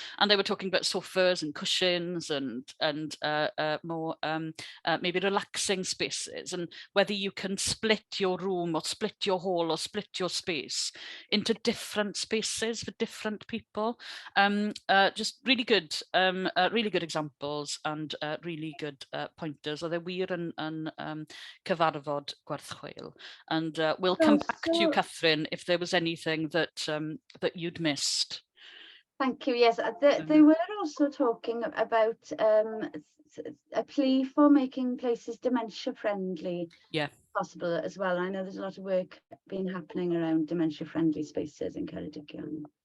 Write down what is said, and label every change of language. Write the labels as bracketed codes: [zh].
[en] And they were talking about sofas and cushions and more maybe relaxing spaces, and whether you can split your room or split your hall or split your space into different spaces for different people. Just really good examples and really good pointers. [cy] Oedd e wir yn cyfarfod gwerthchweil. [en] And we'll come back to you, Catherine, if there was anything that you'd missed. Thank you. Yes, they were also talking about a plea for making places dementia friendly. Yeah. Possible as well. I know there's a lot of work been happening around dementia friendly spaces in Ceredigion.